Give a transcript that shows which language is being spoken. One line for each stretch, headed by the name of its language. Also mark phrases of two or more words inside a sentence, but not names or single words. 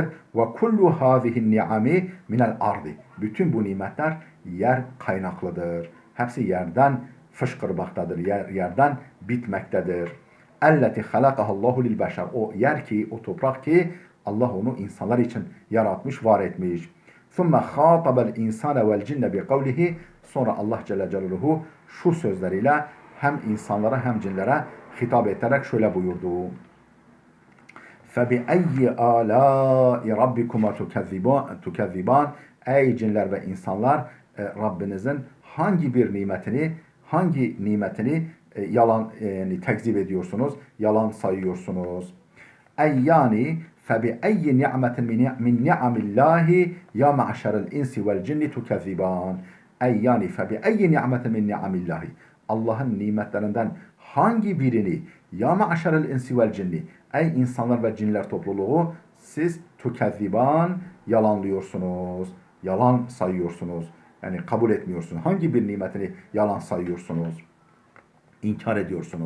Arabic: وكل هذه النعم من الأرض.
Turkish: Bütün bu nimetler yer kaynaklıdır. Hepsi yerden fışkırmaktadır. Yerden bitmektedir.
Arabic: التي خلقها الله للبشر.
Turkish: O yer ki, o toprak ki Allah onu insanlar için yaratmış, var etmiş.
Arabic: ثُمَّ خَاطَبَ الْاِنْسَانَ وَالْجِنَّ بِقَوْلِهِ.
Turkish: Sonra Allah Celle Celaluhu şu sözleriyle hem insanlara hem cinlere hitap ederek şöyle buyurdu.
Arabic: فَبِأَيِّ آلَاءِ رَبِّكُمَا تُكَذِّبَانِ.
Turkish: Ey cinler ve insanlar, Rabbinizin hangi nimetini yalan tekzip ediyorsunuz, yalan sayıyorsunuz. Ey yani
Arabic: فَبِأَيِّ نِعْمَةٍ مِنْ نِعَمِ اللّٰهِ يَا مَعْشَرَ الْاِنْسِ وَالْجِنِّ تُكَذِّبَانِ.
Turkish: Ey yani
Arabic: فَبِأَيِّ نِعْمَةٍ مِنْ نِعَمِ اللّٰهِ.
Turkish: Allah'ın nimetlerinden hangi birini,
Arabic: يا معشر الإنس والجن,
Turkish: ey insanlar ve cinler topluluğu, siz tukezziban, yalanlıyorsunuz, yalan sayıyorsunuz. Yani kabul etmiyorsunuz. Hangi bir nimetini yalan sayıyorsunuz, inkar ediyorsunuz.